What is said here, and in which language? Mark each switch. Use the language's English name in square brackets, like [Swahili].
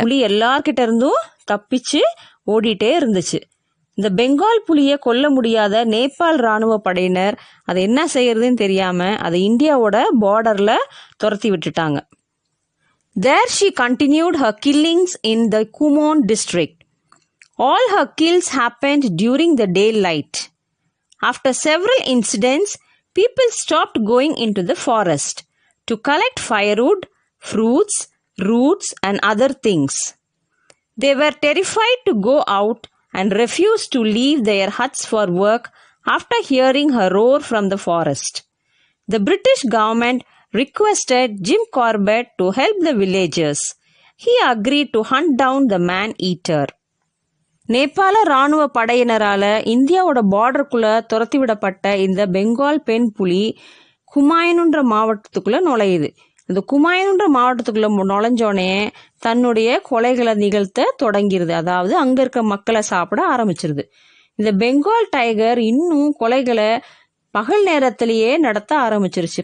[Tamil] புலி எல்லார்கிட்ட இருந்தும் தப்பிச்சு ஓடிட்டே இருந்துச்சு. இந்த பெங்கால் புலியை கொல்ல முடியாத நேபாள் ராணுவ படையினர் அதை என்ன செய்யறதுன்னு தெரியாம அதை இந்தியாவோட பார்டர்ல துரத்தி விட்டுட்டாங்க. [English] There she continued her killings in the Kumon district. All her kills happened during the daylight. After several incidents, people stopped going into the forest to collect firewood, fruits, roots and other things. They were terrified to go out and refused to leave their huts for work after hearing her roar from the forest. The British government requested Jim Corbett to help the villagers. He agreed to hunt down the man-eater. [Tamil] நேபாள ராணுவ படையினரால இந்தியாவோட பார்டருக்குள்ள துரத்தி விடப்பட்ட இந்த பெங்கால் பெண் புலி குமாயூன்ற மாவட்டத்துக்குள்ள நுழையுது. இந்த குமாயூன்ற மாவட்டத்துக்குள்ள நுழைஞ்சோடனே தன்னுடைய கொலைகளை நிகழ்த்த தொடங்கிருது. அதாவது அங்க இருக்க மக்களை சாப்பிட ஆரம்பிச்சிருது. இந்த பெங்கால் டைகர் இன்னும் கொலைகளை பகல் நேரத்திலேயே நடத்த ஆரம்பிச்சிருச்சு.